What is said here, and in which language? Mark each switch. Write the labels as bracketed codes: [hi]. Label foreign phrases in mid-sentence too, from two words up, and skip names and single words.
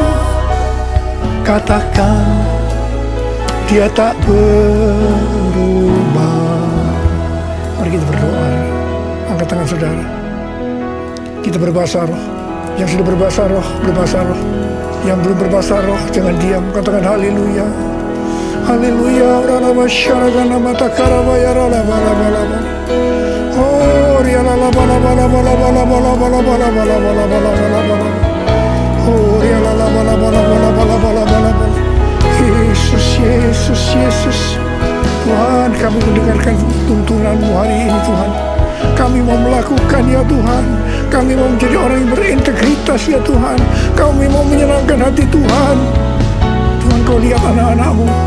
[id] Katakan, Dia tak berubah. Mari kita berdoa. Angkat tangan saudara. Kita berbahasa roh. Yang sudah berbahasa roh, berbahasa roh. Yang belum berbahasa roh, jangan diam. Katakan haleluya. Haleluya. Rana masyarakat nama takarabaya rana bala-bala. Oh, riala bala bala bala bala bala bala bala bala bala bala. Oh, riala bala bala bala bala bala bala. Yesus, Yesus, Yesus. Tuhan, kami mendengarkan tuntunan-Mu hari ini Tuhan. Kami mau melakukan ya Tuhan. Kami mau menjadi orang yang berintegritas ya Tuhan. Kami mau menyenangkan hati Tuhan. Tuhan, Kau lihat anak-anak-Mu.